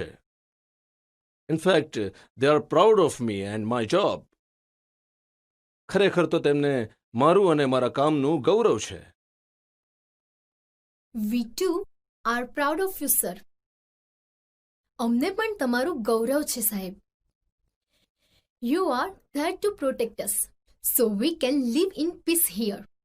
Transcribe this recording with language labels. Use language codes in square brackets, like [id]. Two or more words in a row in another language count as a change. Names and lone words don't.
[en] In fact, they are proud of me and my job. [gu] ખરેખર તો તેમને મારું અને મારા કામનું ગૌરવ છે. [en] We too are proud of you sir. [gu] અમને પણ તમારું ગૌરવ છે સાહેબ. [en] You are there to protect us so we can live in peace here.